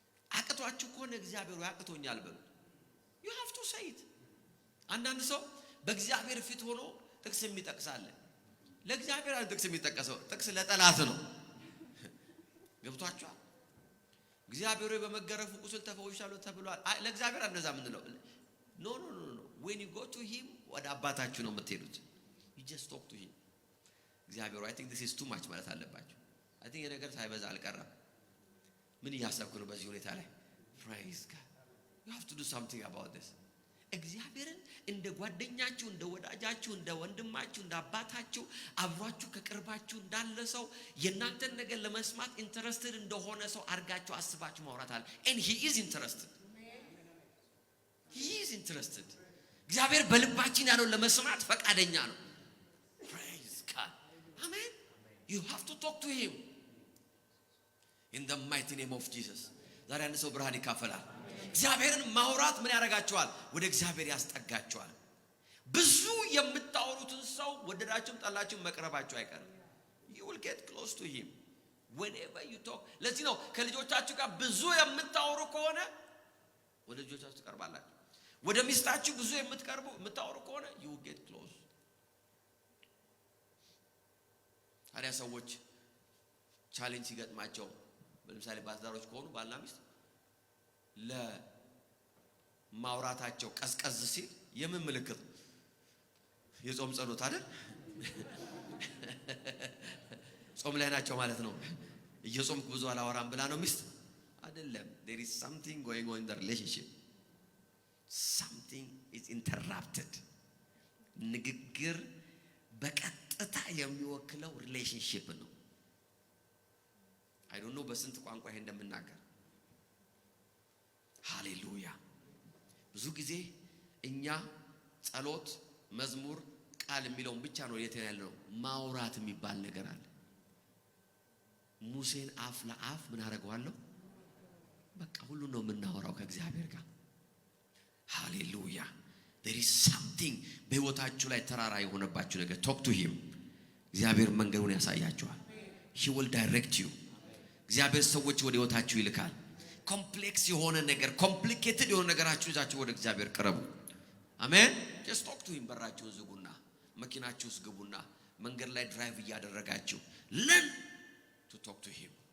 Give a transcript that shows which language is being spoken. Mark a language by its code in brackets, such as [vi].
[am] አቅቷችሁ ከሆነ እግዚአብሔር ያቅቶኛል በሉ። [en] you have to say it. [am] አንዳንድ ሰው በእግዚአብሔር ፊት ሆኖ ጥቅስ የሚጠቅሳለ ለእግዚአብሔር አንድ ጥቅስ የሚጠቀሰው ጥቅስ ለጠላት ነው። ገብቷችኋል? እግዚአብሔር በመገረፉ ቁስል ተፈውሻለሁ ተብሏል። ለእግዚአብሔር እንደዛ ምን ነው? [en] ኖ when you go to him [am] ወደ አባታችሁ ነው የምትሄዱት። [en] you just talk to him. [am] እግዚአብሔር [en] I think this is too much [am] ማለት አለባችሁ። [en] I think [am] የነገር ሳይበዛ አልቀረም። ምን እያሰብኩ ነው በዚህ ሁኔታ ላይ? [en] Praise God. You have to do something about this. [am] እግዚአብሔርን እንደ ጓደኛችሁ እንደ ወዳጃችሁ እንደ ወንድማችሁ እንደ አባታችሁ አብሯችሁ ከቅርባችሁ እንዳለ ሰው የናንተን ነገር ለመስማት ኢንተረስትድ እንደሆነ ሰው አርጋችሁ አስባችሁ ማውራት አለ። [en] and he is interested. [am] he is interested. እግዚአብሔር በልባችን ያለው ለመስማት ፈቃደኛ ነው። [en] praise God. amen. you have to talk to him in the mighty name of Jesus. [am] ዛሬ አንድ ሰው ብርሃን ይካፈላል። እግዚአብሔርን ማውራት ምን ያረጋቸዋል? ወደ እግዚአብሔር ያስጠጋቸዋል። ብዙ የምታወሩትን ሰው ወደዳችሁም ጠላችሁም መቅረባችሁ አይቀርም። [en] you will get close to him whenever you talk. [am] ለዚህ ነው ከልጆቻችሁ ጋር ብዙ የምታወሩ ከሆነ ወደ ልጆቻችሁ ትቀርባላችሁ። ወደ ሚስታችሁ ብዙ የምታወሩ ከሆነ [en] you will get close. [am] ታዲያ ሰዎች ቻሌንጅ ሲገጥማቸው ለምሳሌ ባትዳሮች ከሆኑ ባልና ሚስት ለማውራታቸው ቀዝቀዝ ሲል የምን ምልክት? የጾም ጸሎት አይደል? ጾም ላይ ናቸው ማለት ነው። እየጾምኩ ብዙ አላወራም ብላ ነው ሚስት አይደለም። [en] there is something going on in the relationship. [am] something is interrupted. ንግግር በቀጥታ የሚወክለው ሪሌሽንሺፕ ነው። [en] I don't know [am] በስንት ቋንቋ ይሄ እንደምናገር። ሃሌሉያ። ብዙ ጊዜ እኛ ጸሎት፣ መዝሙር፣ ቃል የሚለውን ብቻ ነው ያለው። ማውራት የሚባል ነገር አለ። ሙሴን አፍ ለአፍ ምን አደረገዋለሁ? በቃ ሁሉ ነው የምናወራው ከእግዚአብሔር ጋር። ሃሌሉያ። [en] there is something [am] በህይወታችሁ ላይ ተራራ የሆነባችሁ ነገር [en] talk to him. [am] እግዚአብሔር መንገዱን ያሳያችኋል። [en] he will direct you. [am] እግዚአብሔር ሰዎች ወደ ህይወታችሁ ይልካል። ኮምፕሌክስ የሆነ ነገር ኮምፕሊኬትድ የሆነ ነገራችሁ ይዛችሁ ወደ እግዚአብሔር ቀርቡ። አሜን። [en] just talk to him። [am] በራችሁን ዝጉና መኪናችሁ ውስጥ ግቡና መንገድ ላይ ድራይቭ እያደረጋችሁ [en] learn to talk to him.